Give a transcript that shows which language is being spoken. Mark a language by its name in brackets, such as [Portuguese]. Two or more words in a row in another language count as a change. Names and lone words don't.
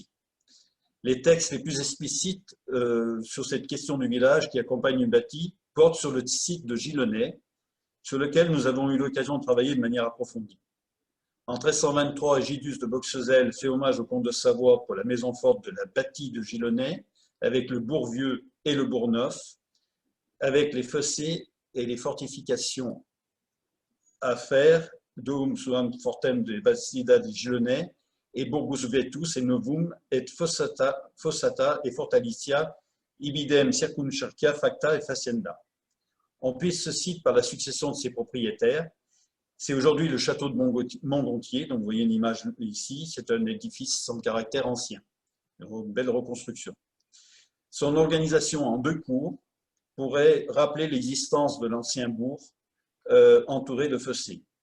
[French] Les textes les plus explicites sur cette question du village qui accompagne une bâtie portent sur le site de Gillenay, sur lequel nous avons eu l'occasion de travailler de manière approfondie. En 1323, Egidius de Boxezel fait hommage au comte de Savoie pour la maison forte de la bâtie de Gillenay, avec le bourg vieux et le bourg neuf, avec les fossés et les fortifications à faire, [Latin] Dum suam fortem de Bastida di Gillenay, et Burgus Vetus et Novum et Fossata et Fortalicia, ibidem circumcercia facta et facienda. [French] On puise ce site par la succession de ses propriétaires. C'est aujourd'hui le château de Montgontier, donc vous voyez une image ici, c'est un édifice sans caractère ancien, une belle reconstruction. Son organisation en 2 cours pourrait rappeler l'existence de l'ancien bourg entouré de fossés.